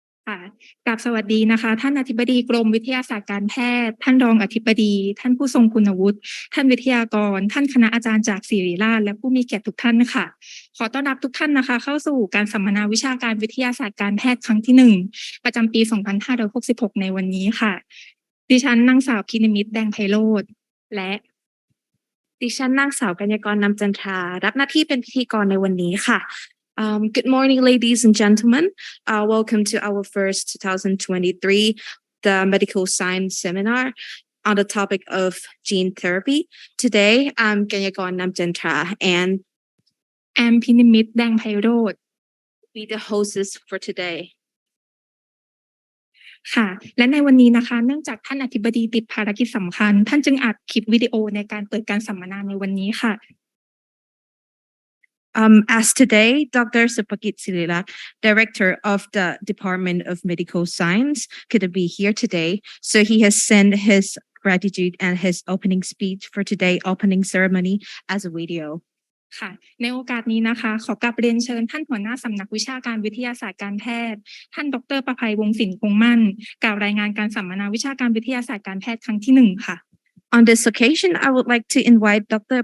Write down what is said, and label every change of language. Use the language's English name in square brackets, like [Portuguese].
[Thai] ค่ะกราบสวัสดีนะคะท่านอธิบดีกรมวิทยาศาสตร์การแพทย์ท่านรองอธิบดีท่านผู้ทรงคุณวุฒิท่านวิทยากรท่านคณะอาจารย์จากศิริราชและผู้มีเกียรติทุกท่านค่ะขอต้อนรับทุกท่านนะคะเข้าสู่การสัมมนาวิชาการวิทยาศาสตร์การแพทย์ครั้งที่1ประจำปี2566ในวันนี้ค่ะดิฉันนางสาวพินิมิตรแดงไพโรจน์และดิฉันนางสาวกัญญากรนำจันทรารับหน้าที่เป็นพิธีกรในวันนี้ค่ะ [English] Good morning, ladies and gentlemen. Welcome to our first 2023 the Medical Science Seminar on the topic of gene therapy. Today, I'm Ganyakorn Namjantra and I'm Pinimit Dang Pairod. Be the hosts for today. [Thai] ค่ะและในวันนี้นะคะเนื่องจากท่านอธิบดีติดภารกิจสำคัญท่านจึงอัดคลิปวิดีโอในการเปิดการสัมมนาในวันนี้ค่ะ [English] As today, Dr. Supakit Silila, Director of the Department of Medical Science, couldn't be here today, so he has sent his gratitude and his opening speech for today's opening ceremony as a video. [Thai] ค่ะในโอกาสนี้นะคะขอกราบเรียนเชิญท่านหัวหน้าสำนักวิชาการวิทยาศาสตร์การแพทย์ท่านดร. ประภัยวงศ์สินคงมั่นกล่าวรายงานการสัมมนาวิชาการวิทยาศาสตร์การแพทย์ครั้งที่1ค่ะ [English] On this occasion, I would like to invite Dr.